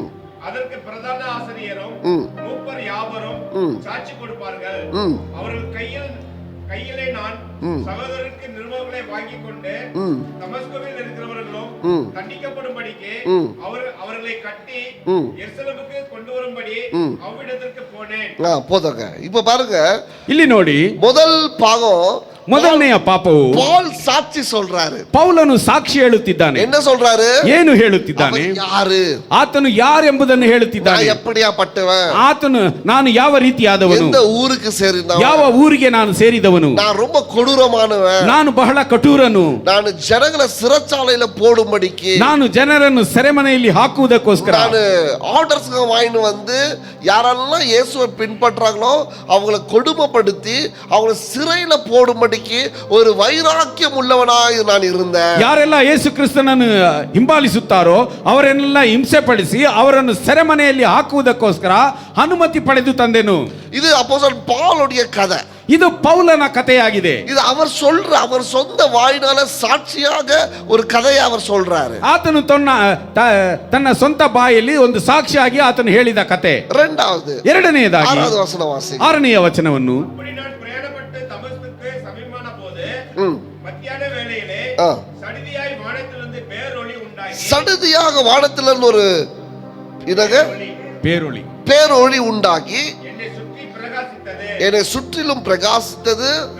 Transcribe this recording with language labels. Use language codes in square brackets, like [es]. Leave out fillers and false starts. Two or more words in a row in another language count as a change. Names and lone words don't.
[ta] அதற்கு பிரதான ஆசிரியரும் மூப்பர் யாவரும் சாட்சி கொடுப்பார்கள். அவர்கள் கையிலே நான் சகோதரருக்கு நிருபங்களை வாங்கிக் கொண்டு தமஸ்குவில் இருக்கிறவர்களும் தண்டிக்கப்படும்படிக்கு அவர்களை கட்டி எருசலேமுக்கு கொண்டு வரும்படி அவ்விடத்திற்கு போனேன். போதங்க. இப்ப பாருங்க, [kn] ಇಲ್ಲಿ ನೋಡಿ, [ta] முதல் பாகம் [kn] ಮೊದಲನೆಯ ಪಾಪವು [ta] ಪೌಲ್ ಸಾಕ್ಷಿ சொல்றாரு. [kn] ಪೌಲನು ಸಾಕ್ಷಿ ಹೇಳುತ್ತಿದ್ದಾನೆ. [ta] என்ன சொல்றாரு? [kn] ಏನು ಹೇಳುತ್ತಿದ್ದಾನೆ? ಯಾರು ಆತನು ಯಾರೆಂಬುದನ್ನು ಹೇಳುತ್ತಿದ್ದಾನೆ. [ta] எப்படியாப்பட்டவன்? [kn] ಆತನು ನಾನು ಯಾವ ರೀತಿಯಾದವನು, [ta] எந்த ஊருக்கு ಸೇರಿದವನು, [kn] ಯಾವ ಊರಿಗೆ ನಾನು ಸೇರಿದವನು, [ta] நான் ரொம்ப கொடூரமானவன், [kn] ನಾನು ಬಹಳ ಕಠೋರನು, ನಾನು ಜನಗಳ [ta] சிறைச்சாலையில போடும்படிக்கு, [kn] ನಾನು ಜನರನ್ನು ಸೆರೆಮನೆಯಲ್ಲಿ ಹಾಕುವುದಕ್ಕೋಸ್ಕರ [ta] ನಾನು ஆர்டர்ஸ் வாங்கிட்டு வந்து யாரெல்லாம் இயேசுவை பின்பற்றாங்களோ அவங்களை கொடுமைப்படுத்தி அவங்களை சிறையில போடும்படி ஒரு வைராக்கியம் உள்ளவனாய் நான் இருந்தேன். [kn] ಯಾರೆಲ್ಲ ಯೇಸು ಕ್ರಿಸ್ತನನ್ನು ಹಿಂಬಾಲಿಸುತ್ತಾರೋ ಅವರನ್ನೆಲ್ಲ ಹಿಂಸೆ ಪಡಿಸಿ ಅವರನ್ನು ಸೆರೆಮನೆಯಲ್ಲಿ ಹಾಕುವುದಕ್ಕೋಸ್ಕರ ಅನುಮತಿ ಪಡೆದು ತಂದೆನು. [ta] இது அப்போஸ்தலன் பவுலுடைய கதை. [kn] ಇದು ಪೌಲನ ಕಥೆಯಾಗಿದೆ. [ta] இது அவர் சொந்த வாயினால சாட்சியாக ஒரு கதையை அவர் சொல்றாரு. [kn] ಆತನು ತನ್ನ ಸ್ವಂತ ಬಾಯಲ್ಲಿ ಒಂದು ಸಾಕ್ಷಿಯಾಗಿ ಆತನು ಹೇಳಿದ ಕತೆ. ಎರಡನೆಯದಾಗಿ [ta] 6வது வசனம் வாசிங்க. [kn] 6ನೇ ವಚನವನ್ನು [ta] மத்தியான வேளையிலே சடுதியாய் வானத்திலிருந்து பேரொளி உண்டாகி, சடுதியாக வானத்திலிருந்து ஒரு பேரொளி உண்டாகி என்னை சுற்றிலும் பிரகாசித்தது.